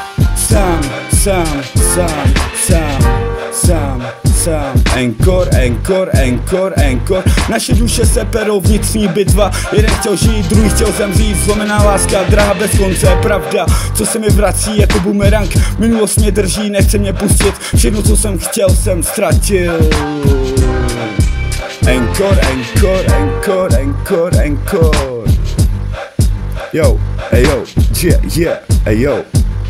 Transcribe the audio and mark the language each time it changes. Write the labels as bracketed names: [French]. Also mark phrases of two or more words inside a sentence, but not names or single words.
[French] Encore, encore, encore, encore. [Czech] Naše duše se perou, vnitřní bitva. Jeden chtěl žít, druhý chtěl zemřít. Zlomená láska, drahá bez konce. Pravda, co se mi vrací jako bumerang. Minulost mě drží, nechce mě pustit. Všechno, co jsem chtěl, jsem ztratil. [French] Encore, encore, encore, encore, encore. [English] Yo, hey yo, yeah, hey yo.